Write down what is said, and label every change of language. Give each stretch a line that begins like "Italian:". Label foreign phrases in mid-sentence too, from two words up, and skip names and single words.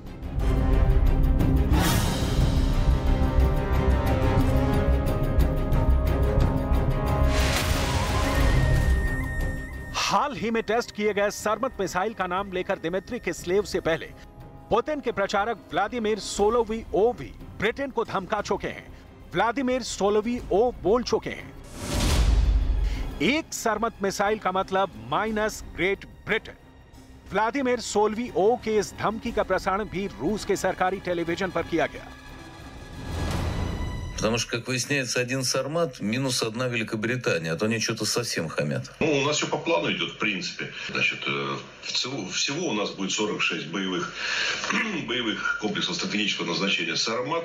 Hindi: हाल ही में टेस्ट किए गए सरमत मिसाइल का नाम लेकर दिमित्री किसलीव से पहले पुतिन के प्रचारक व्लादिमीर सोलोवियोव भी ब्रिटेन को धमका चुके हैं। व्लादिमीर सोलोवियोव बोल चुके हैं, एक सरमत मिसाइल का मतलब माइनस ग्रेट ब्रिटेन। व्लादिमीर सोलोवियोव के इस धमकी का प्रसारण भी रूस के सरकारी टेलीविजन पर किया गया।
Russian: Потому что, как выясняется, один Сармат минус одна Великобритания, а то они что-то совсем хамят. Ну, у нас все по плану идет, в принципе. Значит, всего у нас будет 46 боевых комплексов стратегического назначения Сармат.